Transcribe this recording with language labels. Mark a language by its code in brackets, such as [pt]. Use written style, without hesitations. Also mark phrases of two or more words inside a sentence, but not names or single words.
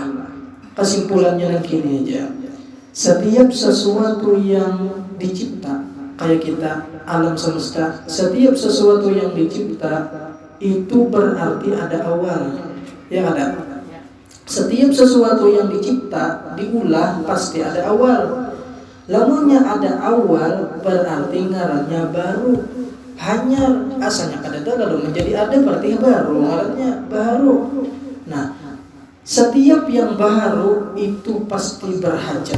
[id] Kesimpulannya yang gini aja. Setiap sesuatu yang dicipta, kayak kita alam semesta, setiap sesuatu yang dicipta itu berarti ada awal. Ya ada. Setiap sesuatu yang dicipta diulah pasti ada awal. [bjn] Lamunnya ada awal berarti ngarannya baru. Hanya asalnya kada ada lalu menjadi ada berarti baru, ngarannya baru. [id] Nah, setiap yang baru itu pasti berhajat.